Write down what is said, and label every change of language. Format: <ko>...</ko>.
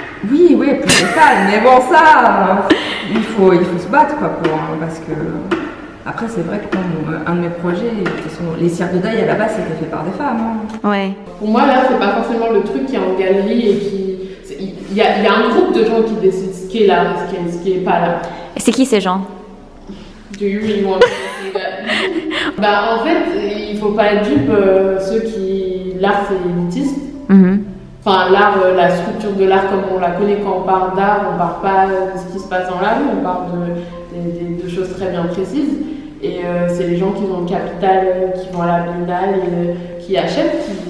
<fr>Oui, plus de femmes, mais bon, ça, il faut se battre, quoi, parce que... Après, c'est vrai que un de mes projets, les cires de deuil, à la base, c'était fait par des femmes. Hein. Ouais. Pour moi, là, c'est pas forcément le truc qui est en galerie et qui. Il y a un groupe de gens qui décident ce qui est là, ce qui est pas là. Et c'est qui ces gens?</fr> <en>Do you really want to say that?</en> <fr>Bah, en fait, il faut pas être dupe, ceux qui. L'art, c'est élitiste. Mhm. Enfin, l'art, la structure de l'art comme on la connaît quand on parle d'art, on parle pas de ce qui se passe dans la rue, on parle de choses très bien précises. Et c'est les gens qui ont le capital, qui vont à la Biennale, et, qui achètent,</fr>